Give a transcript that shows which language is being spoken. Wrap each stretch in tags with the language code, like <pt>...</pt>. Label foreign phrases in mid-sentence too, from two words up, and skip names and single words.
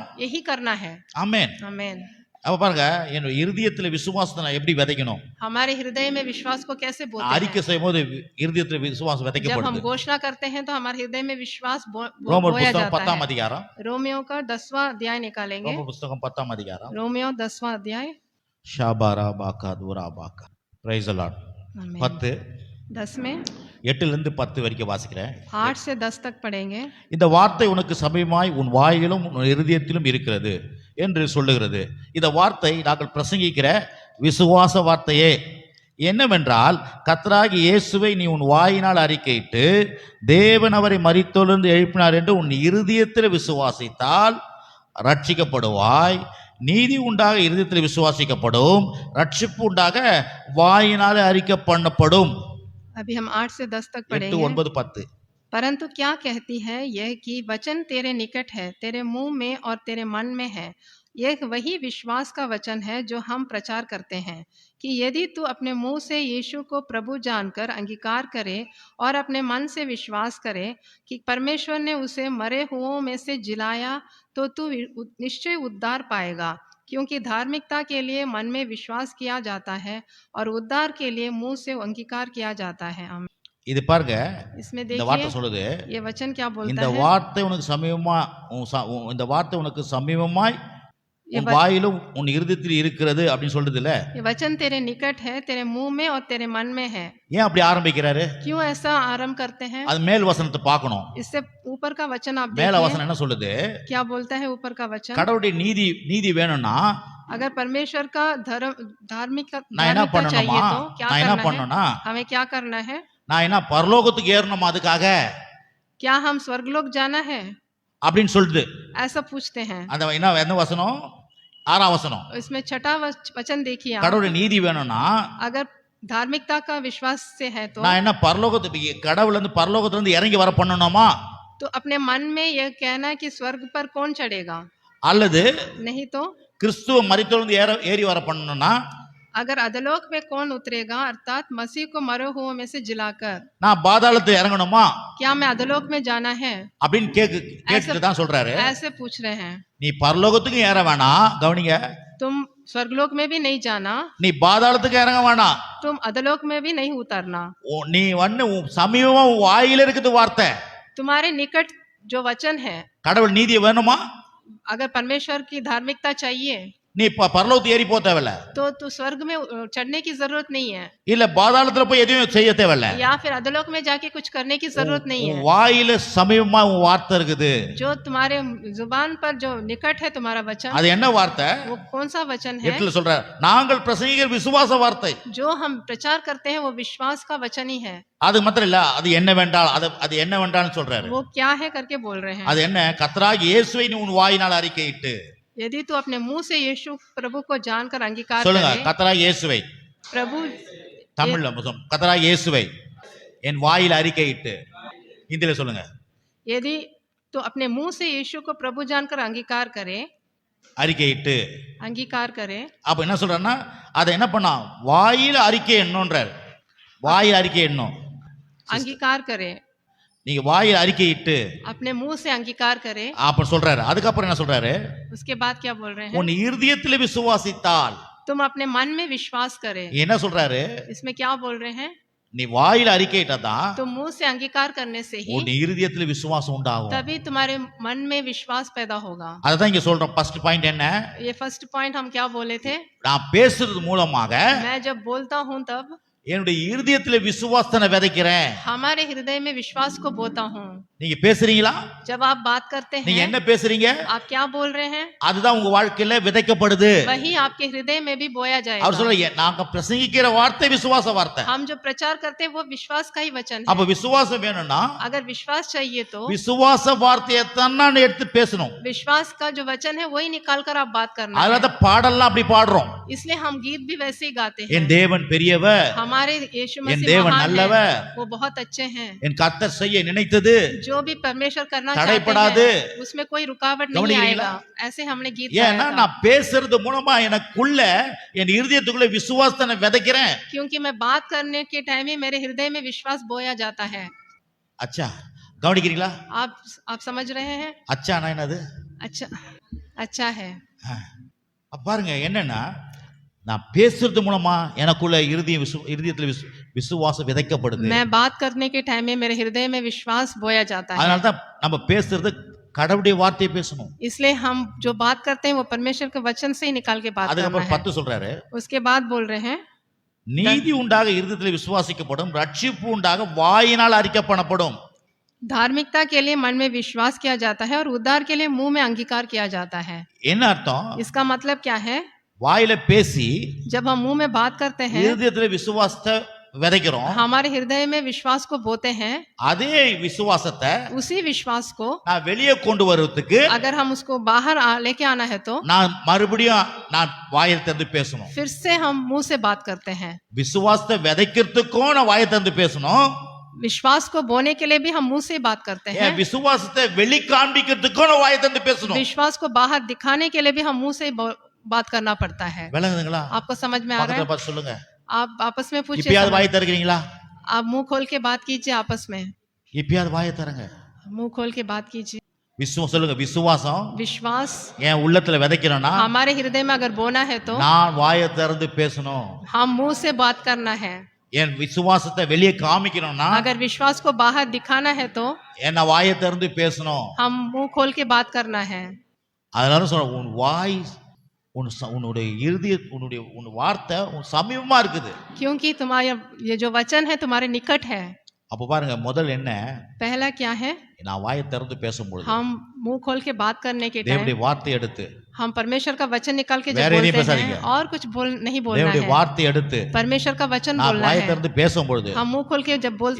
<hi>यही करना है.</hi> <ta>ஆமென்.</ta> <hi>आमेन.</hi> <ta>அப்ப பாருங்க, என் இருதயத்துல விசுவாசத்தை நான் எப்படி விதைக்கணும்?</ta> <hi>हमारे हृदय में विश्वास को कैसे बोते हैं?</hi> <ta>அறிக்கை செய்யும்போது இருதயத்துல விசுவாசம்</ta> <hi>जब</hi> <ta>விதைக்கப்படுது.</ta> <hi>हम घोषणा करते हैं तो हमारे हृदय में विश्वास</hi> <ta>ரோமர்</ta> <hi>बोया</hi> <ta>புத்தகம்</ta> <hi>जाता</hi> <ta>10ஆம்</ta> <hi>है.</hi> <ta>அதிகாரம்.</ta> <hi>रोमियो का 10वां अध्याय निकालेंगे.</hi> <ta>ரோமர் புத்தகம் 10ஆம் அதிகாரம்.</ta> <hi>रोमियो 10वां अध्याय. ஷாபாரா பாக்கா துரா பாக்கா.</hi> <en>Praise the Lord.</en> <ta>10</ta> <hi>10 में</hi> <ta>8 ல இருந்து 10 வரைக்கும் வாசிக்கிறேன்.</ta> <hi>8 से 10 तक पढ़ेंगे.</hi> <ta>இந்த வார்த்தை உனக்கு சமீபமாய் உன் வாயிலும் உன் இருதயத்திலும் இருக்கிறது என்று சொல்லுகிறது. இந்த வார்த்தை நாங்கள் பிரசங்கிக்கிற விசுவாச வார்த்தையே. என்னவென்றால், கர்த்தராகிய இயேசுவை நீ உன் வாயினால் அறிக்கையிட்டு தேவன் அவரை மரித்தோரிலிருந்து எழுப்பினார் என்று உன் இருதயத்தில் விசுவாசித்தால் ரட்சிக்கப்படுவாய். நீதி உண்டாக இருதயத்தில் விசுவாசிக்கப்படும், ரட்சிப்பு உண்டாக வாயினாலே அறிக்கை பண்ணப்படும்.</ta> <hi>अभी हम 8 से 10 तक पढ़ेंगे. 8, 9, 10. परंतु क्या कहती है यह कि वचन तेरे निकट है, तेरे मुंह में और तेरे मन में है। यह वही विश्वास का वचन है जो हम प्रचार करते हैं कि यदि तू अपने मुंह से यीशु को प्रभु जानकर अंगीकार करे और अपने मन से विश्वास करे कि परमेश्वर ने उसे मरे हुओं में से जिलाया तो तू निश्चय उद्धार पाएगा, क्योंकि धार्मिकता के लिए मन में विश्वास किया जाता है और उद्धार के लिए मुंह से अंगीकार किया जाता है। आमीन।</hi> <ta>இது பாருங்க,</ta> <hi>इसमें</hi> <ta>இந்த வார்த்தை</ta> <hi>देखिए</hi> <ta>சொல்லுது,</ta> <hi>ये वचन क्या बोलता</hi> <ta>இந்த</ta> <hi>है।</hi> <ta>வார்த்தை உனக்கு சமீபமா இந்த வார்த்தை உனக்கு சமீபமாய்</ta> <hi>ये</hi> <ta>உன் வாயிலும் உன் இருதயத்தில் இருக்கிறது அப்படின்னு சொல்றது இல்ல.</ta> <hi>ये वचन तेरे निकट है, तेरे मुंह में और तेरे मन में है।</hi> <ta>ஏன் அப்படி ஆரம்பிக்கிறாரு?</ta> <hi>क्यों ऐसा आरंभ करते हैं?</hi> <ta>அது மேல் வசனத்தை பார்க்கணும்.</ta> <hi>इससे ऊपर का वचन आप</hi> <ta>மேல</ta> <hi>देखिए</hi> <ta>வசனம் என்ன சொல்லுது?</ta> <hi>क्या बोलता है ऊपर का वचन।</hi> <ta>கடவுளுடைய நீதி வேணும்னா</ta> <hi>अगर परमेश्वर का धार्मिकता</hi> <ta>நான் என்ன</ta> <hi>चाहिए</hi> <ta>பண்ணணுமா?</ta> <hi>तो क्या</hi> <ta>நான் என்ன</ta> <hi>करना है?</hi> <ta>பண்ணணும்னா</ta> <hi>हमें क्या करना है?</hi> <ta>நான் என்ன பரலோகத்துக்கு ஏறணுமா அதுக்காக</ta> <hi>क्या हम स्वर्गलोक जाना है</hi> <ta>அப்படின்னு சொல்லுது.</ta> <hi>ऐसा पूछते हैं।</hi> <ta>அந்த என்ன வசனம்? 6ஆம் வசனம்.</ta> <hi>इसमें छठा वचन देखिए आप।</hi> <ta>கடவுளுடைய நீதி வேணும்னா</ta> <hi>अगर धार्मिकता का विश्वास से है तो</hi> <ta>நான் என்ன பரலோகத்துக்கு கடவுள் வந்து பரலோகத்துல இருந்து இறங்கி வர பண்ணணுமா?</ta> <hi>तो अपने मन में यह कहना है कि स्वर्ग पर कौन चढ़ेगा,</hi> <ta>அல்லது</ta> <hi>नहीं तो</hi> <ta>கிறிஸ்துவ மரித்தோர்ந்து ஏறி வர பண்ணணும்னா</ta> <hi>अगर अधलोक में कौन उतरेगा, अर्थात मसीह को मरे हुओं में से जिलाकर</hi> <ta>நான் பாதாளத்துல இறங்கணுமா</ta> <hi>क्या मैं अधलोक में जाना है,</hi> <ta>அப்படின்னு கேட்டு தான் சொல்றாரு.</ta> <hi>ऐसे पूछ रहे हैं।</hi> <ta>நீ பரலோகத்துக்கு ஏற வேணாம், கவனிங்க,</ta> <hi>तुम स्वर्गलोक में भी नहीं जाना,</hi> <ta>நீ பாதாளத்துக்கு இறங்க வேணாம்,</ta> <hi>तुम अधलोक में भी नहीं उतरना।</hi> <ta>நீ வந்து சமீபமா வாயில இருக்குது வார்த்தை.</ta> <hi>तुम्हारे निकट जो वचन है,</hi> <ta>கடவுள் நீதி வேணுமா?</ta> <hi>अगर परमेश्वर की धार्मिकता चाहिए</hi> <ta>நீ பரலோகத்துக்கு ஏறி போக தேவையில்ல,</ta> <hi>तो स्वर्ग में चढ़ने की जरूरत नहीं है,</hi> <ta>இல்ல பாதாளத்துல போய் எதுவும் செய்ய தேவையில்ல.</ta> <hi>या फिर अधलोक में जाके कुछ करने की जरूरत नहीं है।</hi> <ta>வாயில சமீபமா உன் வார்த்தை இருக்குது.</ta> <hi>जो तुम्हारे जुबान पर जो निकट है तुम्हारा वचन,</hi> <ta>அது என்ன வார்த்தை?</ta> <hi>वो कौन सा वचन है?</hi> <ta>எட்டுல சொல்ற, நாங்கள் பிரசங்கிக்கிற விசுவாச வார்த்தை.</ta> <hi>जो हम प्रचार करते हैं वो विश्वास का वचन ही है।</hi> <ta>அது மாத்திரம் இல்ல, அது என்னவென்றால் அது என்னவென்றால் சொல்றாரு.</ta> <hi>वो क्या है करके बोल रहे हैं।</hi> <ta>அது என்ன? கர்த்தராகிய இயேசுவை நீ உன் வாயினால் அறிக்கையிட்டு,</ta> <hi>यदि तू अपने मुंह से यीशु प्रभु को जानकर अंगीकार</hi> <ta>சொல்லுங்க,</ta> <hi>करे,</hi> <ta>கர்த்தராகிய இயேசுவை</ta> <hi>प्रभु</hi> <ta>தமிழ்ல கர்த்தராகிய இயேசுவை என் வாயில் அறிக்கையிட்டு, இந்தியில சொல்லுங்க,</ta> <hi>यदि तो अपने मुंह से यीशु को प्रभु जानकर अंगीकार करे,</hi> <ta>அறிக்கையிட்டு.</ta> <hi>अंगीकार करे,</hi> <ta>அப்ப என்ன சொல்றேன்னா, அதை என்ன பண்ணா வாயில அறிக்கை என்னன்றார். வாயில் அறிக்கை என்னும்,</ta> <hi>अंगीकार करे,</hi> <ta>நீங்க வாயில் அறிக்கையிட்டு</ta> <hi>अपने मुंह से अंगीकार करे।</hi> <ta>அப்ப சொல்றாரு. அதுக்கப்புறம் என்ன சொல்றாரு?</ta> <hi>उसके बाद क्या बोल रहे हैं?</hi> <ta>உன் இருதயத்திலே விசுவாசித்தால்,</ta> <hi>तुम अपने मन में विश्वास करे।</hi> <ta>என்ன சொல்றாரு?</ta> <hi>इसमें क्या बोल रहे हैं?</hi> <ta>நீ வாயில் அறிக்கையிட்டதான்</ta> <hi>तो मुंह से अंगीकार करने से ही</hi> <ta>உன் இருதயத்திலே விசுவாசம் உண்டாகும்.</ta> <hi>तभी तुम्हारे मन में विश्वास पैदा होगा।</hi> <ta>அதான் இங்க சொல்றோம்.</ta> <en>first point</en> <ta>என்ன?</ta> <hi>ये</hi> <en>first point</en> <hi>हम क्या बोले थे?</hi> <ta>நான் பேசுறது மூலமாக</ta> <hi>मैं जब बोलता हूँ तब</hi> <ta>என்னுடைய இருதயத்திலே விசுவாசத்தை வைக்கிறேன்.</ta> <hi>हमारे हृदय में विश्वास को बोता हूँ।</hi> <ta>நீங்க பேசுறீங்களா?</ta> <hi>जब आप बात करते</hi> <ta>நீங்க</ta> <hi>हैं,</hi> <ta>என்ன பேசுறீங்க?</ta> <hi>आप क्या बोल रहे हैं,</hi> <ta>அதுதான் உங்க வாழ்க்கையில விதைக்கப்படுது.</ta> <hi>वही आपके हृदय में भी बोया</hi> <ta>அவர்</ta> <hi>जाएगा।</hi> <ta>சொல்ற, நாங்க பிரசங்கிக்கிற வார்த்தை விசுவாச வார்த்தை.</ta> <hi>हम जो प्रचार करते हैं वो विश्वास का ही वचन है।</hi> <ta>அப்ப விசுவாசம் வேணும்னா</ta> <hi>अगर विश्वास चाहिए तो</hi> <ta>விசுவாச வார்த்தையை தான் நான் எடுத்து பேசணும்.</ta> <hi>विश्वास का जो वचन है वही निकाल कर आप बात करना</hi> <ta>அதனால</ta> <hi>है।</hi> <ta>தான் பாடல்லாம் அப்படி பாடுறோம்.</ta> <hi>इसलिए हम गीत भी वैसे ही गाते हैं।</hi> <ta>என் தேவன் பெரியவர்,</ta> <hi>हमारे यीशु</hi> <ta>என்</ta> <hi>मसीह</hi> <ta>தேவன்</ta> <hi>महान</hi> <ta>நல்லவர்,</ta> <hi>है, वो बहुत अच्छे हैं।</hi> <ta>என் கர்த்தர் செய்ய நினைத்தது</ta> <hi>जो भी परमेश्वर करना</hi> <ta>தடைப்படாது.</ta> <hi>चाहते हैं उसमें कोई रुकावट नहीं</hi> <ta>கவனிக்கிறீங்களா?</ta> <hi>आएगा। ऐसे हमने गीत</hi> <ta>ஏன்னா</ta> <hi>गाया था।</hi> <ta>நான் பேசுறது மூலமா எனக்குள்ள என் இருதயத்துக்குள்ள விசுவாசத்தை நான் விதைக்கிறேன்.</ta> <hi>क्योंकि मैं बात करने के टाइम ही मेरे हृदय में विश्वास बोया जाता है।</hi> <ta>அச்சா, கவனிக்கிறீங்களா?</ta> <hi>आप समझ रहे हैं?</hi> <ta>அச்சானா என்னது?</ta> <hi>अच्छा, अच्छा है।</hi> <ta>அப்ப பாருங்க, என்னன்னா நான் பேசுறது மூலமா எனக்குள்ள இருதயத்துல விசுவாசம் விதைக்கப்படுது.</ta> <hi>मैं बात करने के टाइम में मेरे हृदय में विश्वास बोया जाता है।</hi> <ta>அதனால தான் நம்ம பேசுறது கடவுளுடைய வார்த்தையை பேசணும்.</ta> <hi>इसलिए हम जो बात करते हैं वो परमेश्वर के वचन से ही निकाल के बात करना</hi> <ta>அதுக்கப்புறம்</ta> <hi>है।</hi> <ta>10 சொல்றாரு,</ta> <hi>उसके बाद बोल रहे हैं,</hi> <ta>நீதி உண்டாக இருதயத்தில் விசுவாசிக்கப்படும், ரட்சிப்பு உண்டாக வாயினால் அறிக்கப்படப்படும்.</ta> <hi>धार्मिकता के लिए मन में विश्वास किया जाता है और उद्धार के लिए मुंह में अंगीकार किया जाता है।</hi> <ta>என்ன அர்த்தம்?</ta> <hi>इसका मतलब क्या है?</hi> <ta>வாயில பேசி</ta> <hi>जब हम मुंह में बात करते हैं,</hi> <ta>இருதயத்தில் விசுவாசத்தை விதைக்கிறோம்.</ta> <hi>हमारे हृदय में विश्वास को बोते हैं।</hi> <ta>அதே விசுவாசத்தை</ta> <hi>उसी विश्वास को</hi> <ta>நான் வெளியே கொண்டு வருவதற்கு</ta> <hi>अगर हम उसको बाहर लेके आना है तो</hi> <ta>நான் மறுபடியும் நான் வாயை திறந்து பேசணும்.</ta> <hi>फिर से हम मुंह से बात करते हैं।</hi> <ta>விசுவாசத்தை விதைக்கிறதுக்கும் நான் வாயை திறந்து பேசணும்.</ta> <hi>विश्वास को बोने के लिए भी हम मुंह से बात करते हैं।</hi> <ta>ஏன் விசுவாசத்தை வெளி காண்பிக்கிறதுக்கும் வாயை திறந்து பேசணும்.</ta> <hi>विश्वास को बाहर दिखाने के लिए भी हम मुंह से बात करना पड़ता है।</hi> <ta>விளங்குதுங்களா?</ta> <hi>आपको समझ में आ रहा</hi> <ta>பக்கத்துல</ta> <hi>है?</hi> <ta>பார்த்து சொல்லுங்க.</ta> <hi>आप आपस में पूछिए,</hi> <ta>இப்பயாவது வாயை திறக்கிறீங்களா?</ta> <hi>आप मुंह खोल के बात कीजिए आपस में,</hi> <ta>இப்பயாவது வாயை திறங்க.</ta> <hi>मुंह खोल के बात कीजिए।</hi> <ta>விசுவாசம் சொல்லுங்க. விசுவாசம்</ta> <hi>विश्वास</hi> <ta>என் உள்ளத்துல விதைக்கணும்னா</ta> <hi>हमारे हृदय में अगर बोना है तो</hi> <ta>நான் வாயை திறந்து பேசணும்.</ta> <hi>हम मुंह से बात करना है।</hi> <ta>என் விசுவாசத்தை வெளியே காமிக்கணும்னா</ta> <hi>अगर विश्वास को बाहर दिखाना है तो</hi> <ta>என்ன வாயை திறந்து பேசணும்.</ta> <hi>हम मुंह खोल के बात करना है।</hi> <ta>அதனால சொல்ற உன் வாய் உன்னுடைய இறுதி உன் வார்த்தை உன் சமீபமா இருக்குது.</ta> <hi>क्योंकि तुम्हारा ये जो वचन है तुम्हारे निकट है।</hi> <ta>அப்ப பாருங்க முதல் என்ன,</ta> <hi>पहला क्या है?</hi> <ta>நான் வாயை திறந்து பேசும்போது</ta> <hi>हम मुंह खोल के बात करने के</hi> <ta>தேவனுடைய</ta> <hi>टाइम</hi> <ta>வார்த்தை எடுத்து</ta> <hi>हम परमेश्वर का वचन निकाल के जब</hi> <ta>வேற எதையும்</ta> <hi>बोलते</hi> <ta>பேசாதீங்க.</ta> <hi>हैं और कुछ नहीं बोलना</hi> <ta>தேவனுடைய</ta> <hi>है,</hi> <ta>வார்த்தை எடுத்து</ta> <hi>परमेश्वर का वचन</hi> <ta>நான்</ta> <hi>बोलना</hi> <ta>வாயை</ta> <hi>है।</hi> <ta>திறந்து பேசும்பொழுது</ta> <hi>हम मुंह खोल के जब बोलते</hi>